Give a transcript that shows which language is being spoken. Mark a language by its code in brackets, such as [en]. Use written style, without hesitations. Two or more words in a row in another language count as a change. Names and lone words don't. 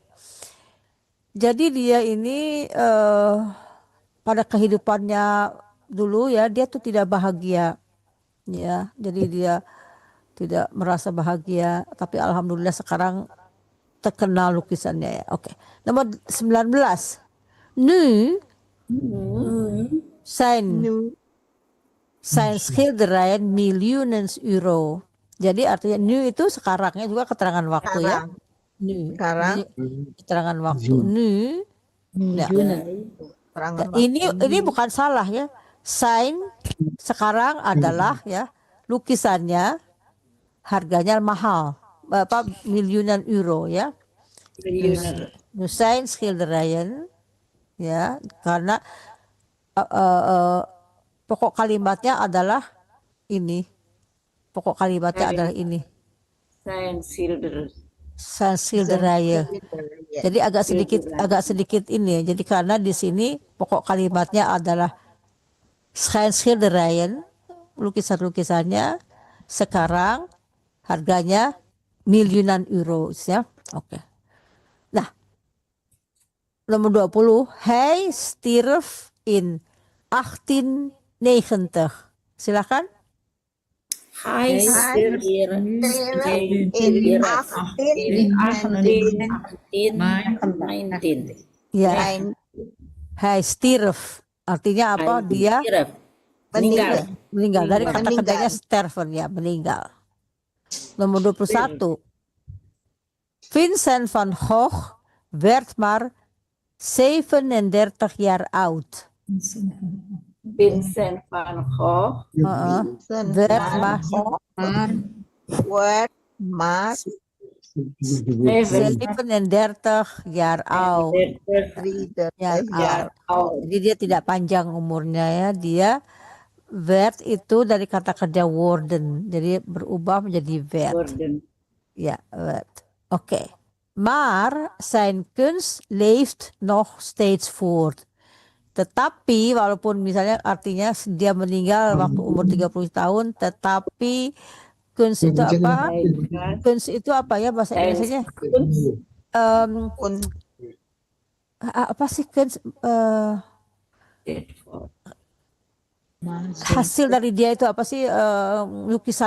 [id] Jadi dia ini pada kehidupannya dulu ya, dia tuh tidak bahagia ya, jadi dia tidak merasa bahagia, tapi alhamdulillah sekarang terkenal lukisannya ya. Oke. Nomor 19. [nl] Nu zijn schilderijen miljoenen euro. [id] Jadi artinya nu itu sekarangnya juga keterangan waktu ya. Nu. Sekarang. Ini keterangan waktu. Nu. Ya. Serangan Ini bukan salah ya. Sein sekarang adalah ya, lukisannya harganya mahal, miliunan euro ya. [nl] Nu zijn schilderijen [id] ya, karena pokok kalimatnya adalah ini. Pokok kalimatnya adalah ini. Zijn Schilderijen. Jadi agak sedikit ini ya. Jadi karena di sini pokok kalimatnya adalah schilderijen, lukisan-lukisannya sekarang harganya miliunan euro ya. Oke. Nah, nomor 20. [nl] Hij stierf in 1890. [id] Silakan. [nl] Hij stierf in 1819. Ya. Hij stierf. [id] Artinya apa? Dia meninggal. Dari kata kerjanya sterven ya, meninggal. Nomor 21. [nl] Vincent van Gogh werd maar 37 jaar oud. Vincent van Gogh Werd maar 37 jaar oud. [id] Jadi dia tidak panjang umurnya ya. Dia werd itu dari kata kerja worden. Jadi berubah menjadi werd. [nl] Ja, werd. [id] Oké. [nl] Maar zijn kunst leeft nog steeds voort. [id] Tetapi walaupun misalnya artinya dia meninggal waktu umur 30 tahun, tetapi kunst itu apa? Kunst itu apa ya bahasa Indonesia-nya? Apa sih kunst? Hasil dari dia itu apa sih, lukisannya?